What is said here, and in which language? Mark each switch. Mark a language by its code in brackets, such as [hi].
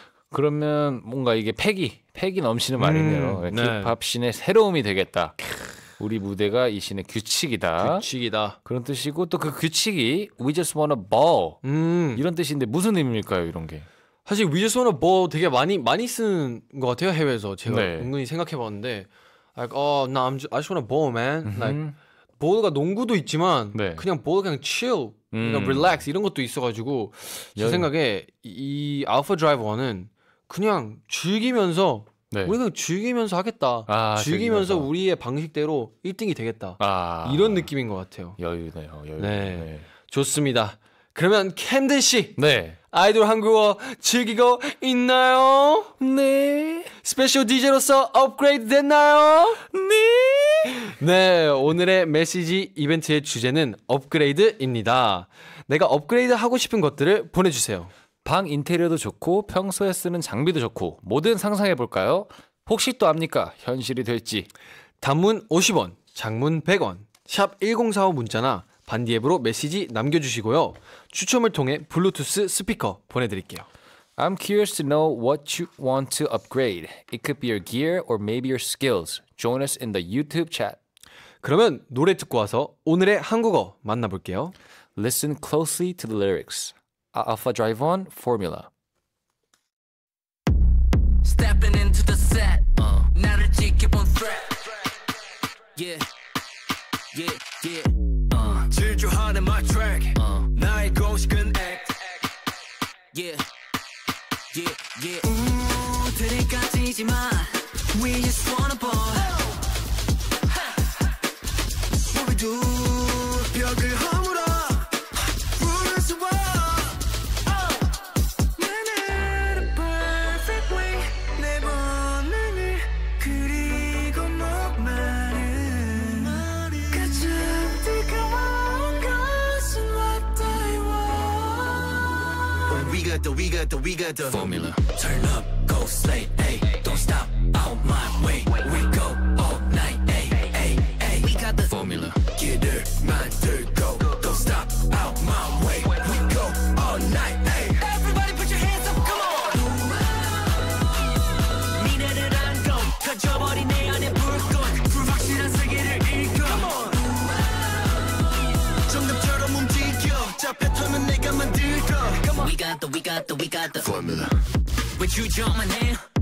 [ko] 그러면 뭔가 이게 패기 넘치는 말이네요. 네. 힙합 씬의 새로움이 되겠다. 우리 무대가 이 씬의 규칙이다. 규칙이다. 그런 뜻이고 또 그 규칙이 [en] We just wanna ball [ko] 이런 뜻인데 무슨 의미일까요, 이런 게? 사실 [en] We just wanna ball [ko] 되게 많이 쓰는 것 같아요, 해외에서. 제가 네. 은근히 생각해봤는데, [en] like, I just wanna ball, man. [ko] Like, 볼가 농구도 있지만 네. 그냥 볼 그냥 chill, 그냥 relax 이런 것도 있어가지고 제 생각에 이 알파 드라이브 1은 그냥 즐기면서 네. 우리가 즐기면서 하겠다. 즐기면서 우리의 방식대로 1등이 되겠다. 이런 느낌인 것 같아요. 여유네요. 여유. 네. 좋습니다. 그러면 캠든 씨, 네. 아이돌 한국어 즐기고 있나요? 네. 스페셜 DJ로서 업그레이드 됐나요? 네. 네, 오늘의 메시지 이벤트의 주제는 업그레이드입니다. 내가 업그레이드 하고 싶은 것들을 보내주세요. 방 인테리어도 좋고 평소에 쓰는 장비도 좋고 뭐든 상상해볼까요? 혹시 또 압니까? 현실이 될지. 단문 50원, 장문 100원, 샵 1045 문자나 반디 앱으로 메시지 남겨주시고요. 추첨을 통해 블루투스 스피커 보내드릴게요. [en] I'm curious to know what you want to upgrade. It could be your gear or maybe your skills. Join us in the YouTube chat. [ko] 그러면 노래 듣고 와서 오늘의 한국어 만나볼게요. [en] Listen closely to the lyrics. Alpha Drive On Formula. Stepping into the set. [ko] 나를 지켜본 threat. Yeah, yeah, yeah. 질주하는 [en] my track. [ko] 나의 공식은 [en] act. Yeah, yeah, yeah. [ko] 들이까지지 마. [en] We just wanna ball. [ko] 우리도 벽을 허물어. 부를 수 없어. 나는 [en] perfect way. [ko] 내 본능을 그리고 목마른 가장 뜨거운 것은 [en] what I want. We got the formula. Turn up, go slay, ayy. Don't stop, out my way. We go all night, ayy, ayy, ayy. We got the formula. [ko] 길을 만들고 [en] don't stop, out my way. We go all night, ayy. Everybody put your hands up, come on. [ko] 미래를 안고 터져버린 내 안의 불꽃. 불확실한 세계를 읽어. [en] Come on. [ko] 정답처럼 움직여. 잡혔다면 내가 만들고. [en] Come on. We got the formula. [ko] 외주저만 해.